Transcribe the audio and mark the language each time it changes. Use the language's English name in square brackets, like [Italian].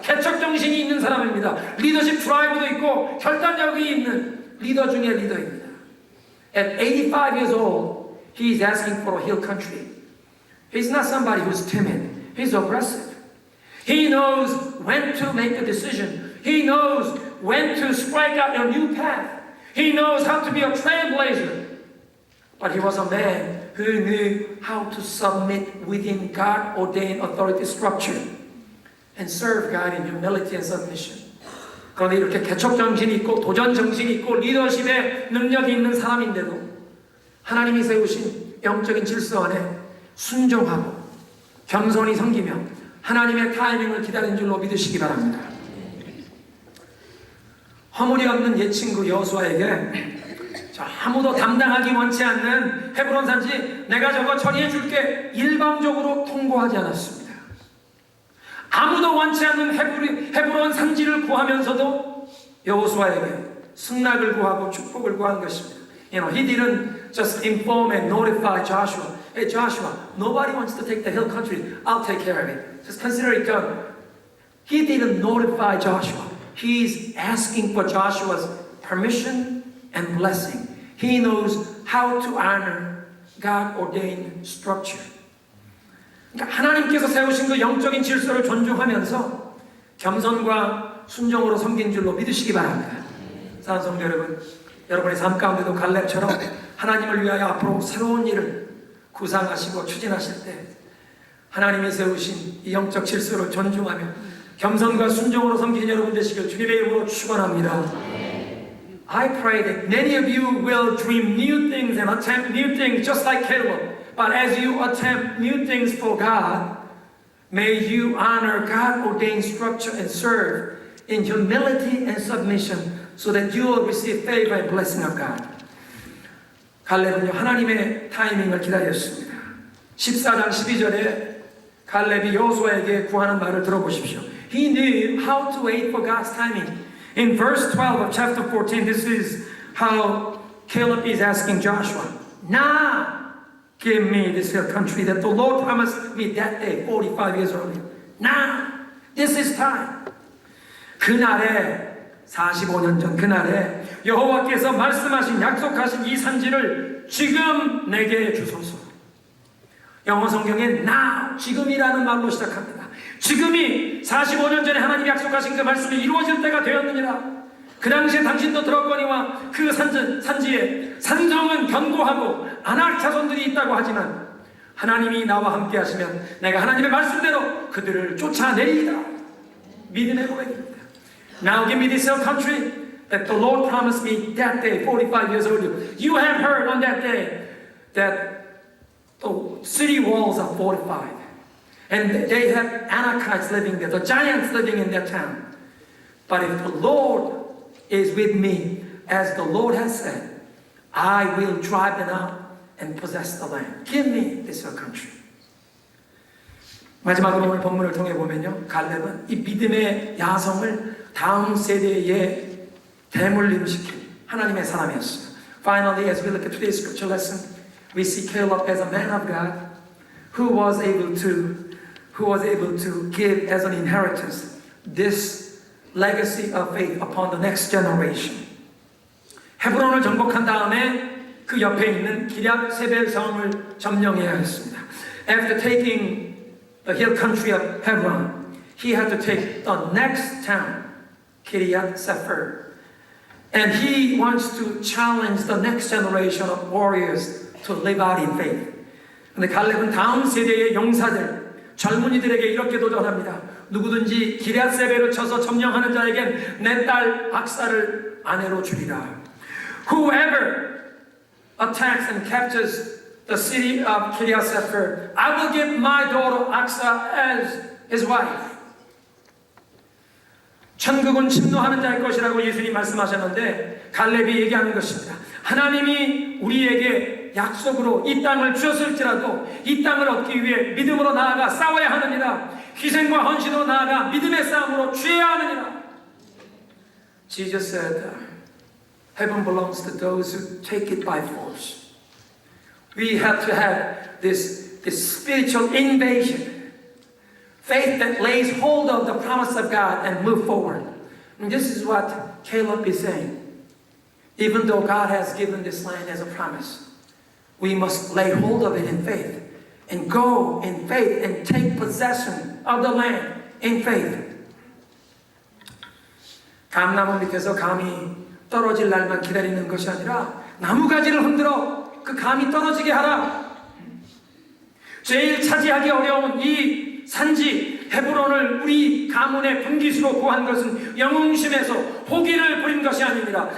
[Korean] 개척정신이 있는 사람입니다. 리더십 드라이브도 있고 결단력이 있는 리더 중의 리더입니다. [English] At 85 years old, he is asking for a hill country. He's not somebody who's timid. He's aggressive. He knows when to make a decision. He knows when to strike out a new path. He knows how to be a trailblazer. But he was a man who knew how to submit within God-ordained authority structure and serve God in humility and submission. [Korean] 그런데 이렇게 개척정신이 있고 도전정신이 있고 리더십의 능력이 있는 사람인데도 하나님이 세우신 영적인 질서 안에 순종하고 겸손히 섬기며 하나님의 타이밍을 기다린 줄로 믿으시기 바랍니다. 허물이 없는 옛 친구 여호수아에게 아무도 담당하기 원치 않는 헤브론 산지 내가 저거 처리해 줄게 일방적으로 통보하지 않았습니다. 아무도 원치 않는 헤브론 산지를 구하면서도 여호수아에게 승낙을 구하고 축복을 구한 것입니다. [English] You know, he didn't just inform and notify Joshua. Hey Joshua, nobody wants to take the hill country. I'll take care of it. Just consider it done. He didn't notify Joshua. He's asking for Joshua's permission and blessing. He knows how to honor God-ordained structure. [Korean] 그러니까 하나님께서 세우신 그 영적인 질서를 존중하면서 겸손과 순종으로 섬긴 줄로 믿으시기 바랍니다. 사랑하는 성도 여러분, 여러분의 삶 가운데도 갈렙처럼 하나님을 위하여 앞으로 새로운 일을 구상하시고 추진하실 때 하나님이 세우신 이 영적 질서를 존중하며 겸손과 순종으로 섬기는 여러분 되시길 주님의 이름으로 축원합니다. [English] I pray that many of you will dream new things and attempt new things just like Caleb. But as you attempt new things for God, may you honor God-ordained structure and serve in humility and submission so that you will receive favor and blessing of God. [Korean] 갈렙은요 하나님의 타이밍을 기다렸습니다. 14장 12절에 갈렙이 여호수아에게 구하는 말을 들어보십시오. [English] He knew how to wait for God's timing. In verse 12 of chapter 14, this is how Caleb is asking Joshua, now give me this hill country that the Lord promised me that day, 45 years earlier. Now, this is time. [Korean] 그날에 45년 전 그날에 여호와께서 말씀하신 약속하신 이 산지를 지금 내게 주소서. 영어 성경에 now, 지금이라는 말로 시작합니다. 지금이 45년 전에 하나님이 약속하신 그 말씀이 이루어질 때가 되었느니라. 그 당시에 당신도 들었거니와 그 산지에 산성은 견고하고 안악 자손들이 있다고 하지만 하나님이 나와 함께 하시면 내가 하나님의 말씀대로 그들을 쫓아내리이다. 믿음의 고백입니다. [English] Now give me this hill country that the Lord promised me that day 45 years earlier. You have heard on that day that the city walls are fortified. And they have Anakites living there, the giants living in their town. But if the Lord is with me, as the Lord has said, I will drive them out and possess the land. Give me this hill country. [Korean] 마지막으로 오늘 본문을 통해 보면요, 갈렙은 이 믿음의 야성을 다음 세대에 대물림시킨 하나님의 사람이었어요. [English] Finally, as we look at today's scripture lesson, we see Caleb as a man of God who was able to give as an inheritance this legacy of faith upon the next generation. 헤브론을 정복한 다음에 그 옆에 있는 기럇 세벨 성을 점령해야 했습니다. After taking the hill country of Hebron, he had to take the next town, Kiryat Sefer. And he wants to challenge the next generation of warriors to live out in faith. [Korean] 근데 갈렙은 다음 세대의 용사들, 젊은이들에게 이렇게 도전합니다. 누구든지 기럇세벨을 쳐서 점령하는 자에겐 내 딸 악사를 아내로 주리라. Whoever attacks and captures the city of Kiriath-sefer, I will give my daughter Aksa as his wife. 천국은 침노하는 자의 것이라고 예수님이 말씀하셨는데 갈렙이 얘기하는 것입니다. 하나님이 우리에게 약속으로 이 땅을 주셨을지라도 이 땅을 얻기 위해 믿음으로 나아가 싸워야 하느니라. 희생과 헌신으로 나아가 믿음의 싸움으로 취해야 하느니라. [English] Jesus said, heaven belongs to those who take it by force. We have to have this spiritual invasion, faith that lays hold of the promise of God and move forward. And this is what Caleb is saying. Even though God has given this land as a promise, we must lay hold of it in faith and go in faith and take possession of the land in faith. [Korean] 감나무 밑에서 감이 떨어질 날만 기다리는 것이 아니라 나무가지를 흔들어 그 감이 떨어지게 하라. 제일 차지하기 어려운 이 산지 헤브론을 우리 가문의 분깃으로 구한 것은 영웅심에서 포기를 부린 것이 아닙니다.